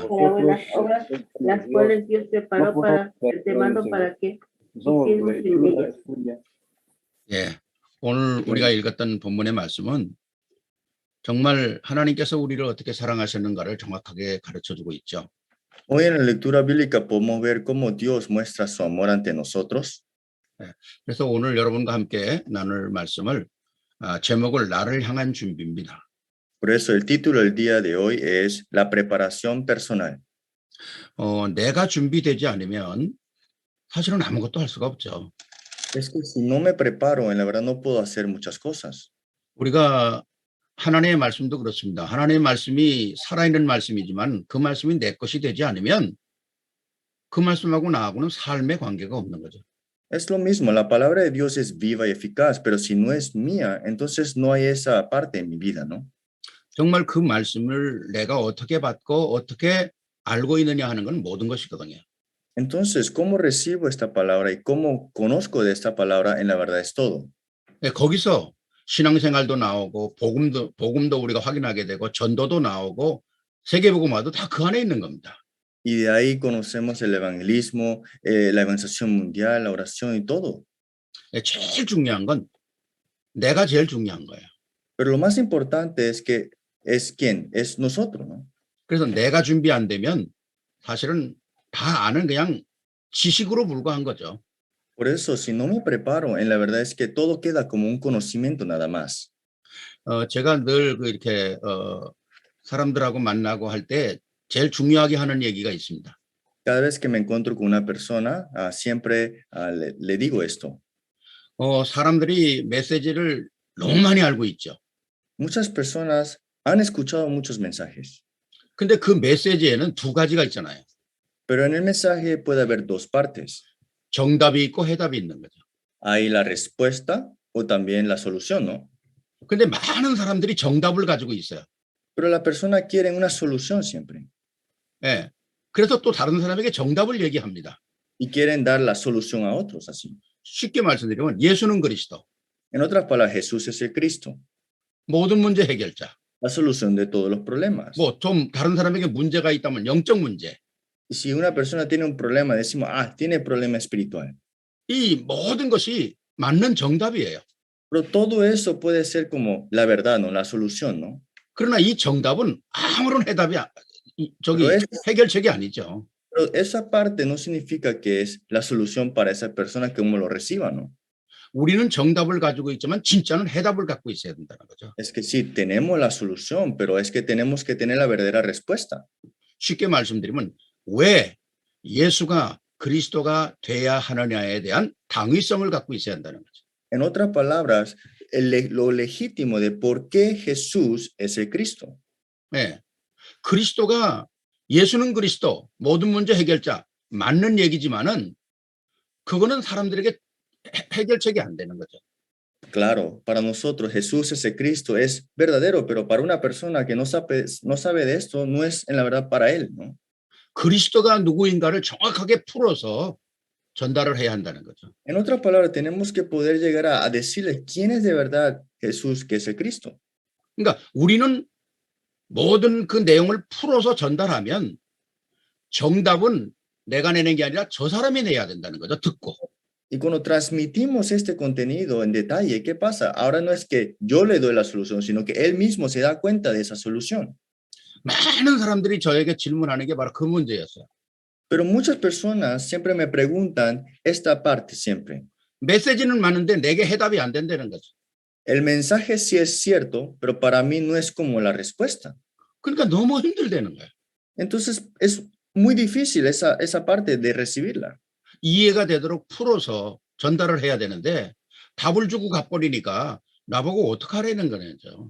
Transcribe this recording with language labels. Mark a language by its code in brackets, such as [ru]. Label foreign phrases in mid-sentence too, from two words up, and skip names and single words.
[ko] 예, 오늘 우리가 읽었던 본문의 말씀은 정말 하나님께서 우리를 어떻게 사랑하셨는가를 정확하게 가르쳐주고 있죠. [es] Hoy en la lectura bíblica podemos ver cómo Dios muestra su amor ante nosotros. [ko] 그래서 오늘 여러분과 함께 나눌 말씀을 제목을 나를 향한 준비입니다. [es] Por eso el título del día de hoy es la preparación personal. [ko] 내가 준비되지 않으면 사실은 아무것도 할 수가 없죠. [es] Es que si no me preparo, en la verdad no puedo hacer muchas cosas. [ko] 우리가 하나님의 말씀도 그렇습니다. 하나님의 말씀이 살아있는 말씀이지만 그 말씀이 내 것이 되지 않으면 그 말씀하고 나하고는 삶의 관계가 없는 거죠. [es] Es lo mismo, la palabra de Dios es viva y eficaz, pero si no es mía, entonces no hay esa parte en mi vida, ¿no? [ko] 정말 그 말씀을 내가 어떻게 받고 어떻게 알고 있느냐 하는 건 모든 것이거든요. [es] Entonces, ¿cómo recibo esta palabra y cómo conozco de esta palabra? En la verdad es todo. [ko] 거기서 신앙생활도 나오고 복음도 우리가 확인하게 되고 전도도 나오고 세계복음화도 다 그 안에 있는 겁니다. [es] Y de ahí conocemos el evangelismo, la evangelización mundial, la oración y todo. [ko] 제일 중요한 건 내가 제일 중요한 거예요. [es] Pero lo más importante es que es quién, es nosotros, ¿no? [ko] 그래서 내가 준비 안 되면 사실은 다 아는 그냥 지식으로 불과한 거죠. [es] Por eso, si no me preparo, en la verdad es que todo queda como un conocimiento nada más. [ko] 제가 늘 이렇게 사람들하고 만나고 할 때 제일 중요하게 하는 얘기가 있습니다. [es] Cada vez que me encuentro con una persona, siempre le digo esto. [ko] 사람들이 메시지를 너무 많이 알고 있죠. [es] Muchas personas han escuchado muchos mensajes, [ko] 근데 그 메시지에는 두 가지가 있잖아요. [es] pero en el mensaje puede haber dos partes. [ko] 정답이 있고 해답이 있는 거죠. [es] Hay la respuesta o también la solución, ¿no? [ko] 근데 많은 사람들이 정답을 가지고 있어요. [es] Pero la persona quiere una solución siempre [ko] 예. 그래서 또 다른 사람에게 정답을 얘기합니다. [es] y quieren dar la solución a otros así. [ko] 쉽게 말씀드리면 예수는 그리스도, [es] En otras palabras, Jesús es el Cristo, [ko] 모든 문제 해결자. [es] la solución de todos los problemas. [ko] 뭐 좀 다른 사람에게 문제가 있다면 영적 문제. [es] Y si una persona tiene un problema, decimos, tiene problema espiritual. [ko] 이 모든 것이 맞는 정답이에요. [es] Pero todo eso puede ser como la verdad, ¿no? La solución, ¿no? [ko] 그러나 이 정답은 아무런 해답이 [es] Pero, [ko] 해결책이 아니죠. [es] pero esa parte no significa que es la solución para esa persona que uno lo reciba, ¿no? [ko] 우리는 정답을 가지고 있지만 진짜는 해답을 갖고 있어야 된다는 거죠. [es] Es que sí, tenemos la solución, pero es que tenemos que tener la verdadera respuesta. [ko] 쉽게 말씀드리면 왜 예수가 그리스도가 돼야 하느냐에 대한 당위성을 갖고 있어야 한다는 거죠. [es] En otras palabras, lo legítimo de por qué Jesús es el Cristo. [ko] 네. 그리스도가 예수는 그리스도 모든 문제 해결자 맞는 얘기지만은 그거는 사람들에게 해결책이 안 되는 거죠. [es] Claro, para nosotros Jesús es el Cristo, es verdadero, pero para una persona que no sabe de esto, no es en la verdad para él, ¿no? [ko] 그리스도가 누구인가를 정확하게 풀어서 전달을 해야 한다는 거죠. [es] En otras palabras, tenemos que poder llegar a decirles quién es de verdad Jesús, que es el Cristo. [ko] 그러니까 우리는 모든 그 내용을 풀어서 전달하면 정답은 내가 내는 게 아니라 저 사람이 내야 된다는 거죠. 듣고. [es] Y cuando transmitimos este contenido en detalle, ¿qué pasa? Ahora no es que yo le doy la solución, sino que él mismo se da cuenta de esa solución. [ko] 많은 사람들이 저에게 질문하는 게 바로 그 문제였어요. [es] Pero muchas personas siempre me preguntan esta parte siempre. [ko] 메시지는 많은데 내게 해답이 안 된다는 거죠. [es] El mensaje sí es cierto, pero para mí no es como la respuesta. [ko] 그러니까 너무 힘들다는 거예요. [es] Entonces es muy difícil esa parte de recibirla. [ko] 이해가 되도록 풀어서 전달을 해야 되는데 답을 주고 가버리니까 나보고 어떡하라는 거죠.